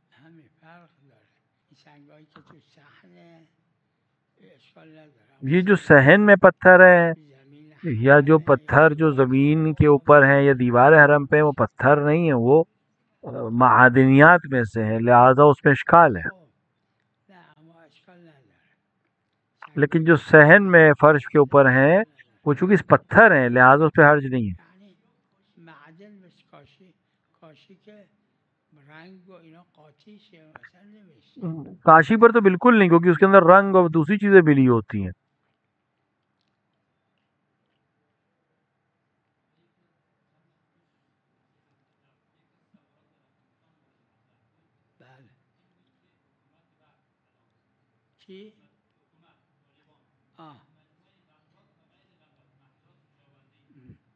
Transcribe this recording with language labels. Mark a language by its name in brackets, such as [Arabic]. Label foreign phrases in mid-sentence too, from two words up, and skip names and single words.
[Persian] همین فرق داره. این سنگایی که تو صحنه اشکال نداره، اما [Urdu] یہ جو [Persian] سنگایی [Urdu] صحن میں پتھر ہیں [Persian] که زمین [Urdu] یا جو [Persian] حرمه یا [Urdu] پتھر جو [Persian] دیوار [Urdu] زمین [Persian] حرم [Urdu] کے اوپر ہیں یا دیوار حرم پہ، وہ پتھر نہیں ہیں، وہ معدنیات میں سے ہیں، لہذا اس میں اشکال ہے. [Persian] خب نه اما اشکال نداره، [Urdu] لیکن [Persian] سنگایی [Urdu] جو [Persian] که تو [Urdu] صحن میں [Persian] صحنه [Urdu] فرش کے [Persian] باشه [Urdu] اوپر ہیں [Persian] اشکال [Urdu] وہ [Persian] نداره. [Urdu] چونکہ پتھر ہیں لہذا اس پہ حرج نہیں ہے. [Persian] یعنی معدن مثل کاشی که رنگ و اینا قاطی شه مثلا نمیشه. [Urdu] کاشی پر تو بالکل نہیں، کیونکہ اس کے اندر رنگ اور دوسری چیزیں ملی ہوتی ہیں. [Persian] بله چی؟ آه م.